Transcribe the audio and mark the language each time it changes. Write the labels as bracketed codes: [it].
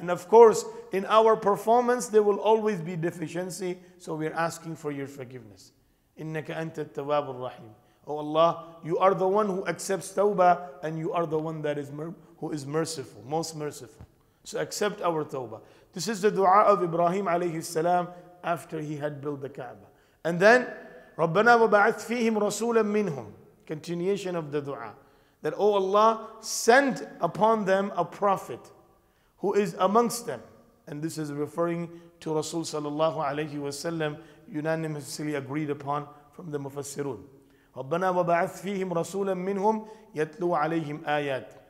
[en] And of course, in our performance, there will always be deficiency, so we're asking for your forgiveness. [ar] إِنَّكَ أَنْتَ التَّوَّابُ الرَّحِيمُ. [en] Oh Allah, you are the one who accepts tawbah, and you are the one that is who is merciful, most merciful. So accept our tawbah. This is the dua of Ibrahim alayhi salam after he had built the Kaaba. And then, [ar] رَبَّنَا وَبَعَثْ فِيهِمْ رَسُولًا مِّنْهُمْ. [en] Continuation of the dua. That, oh Allah, send upon them a prophet who is amongst them. And this is referring to Rasul sallallahu alayhi wasallam, unanimously agreed upon from the Mufassirun. [ar] رَبَّنَا وَبَعَثْ فِيهِمْ رَسُولًا مِّنْهُمْ يَتْلُو عَلَيْهِمْ آيَاتٍ.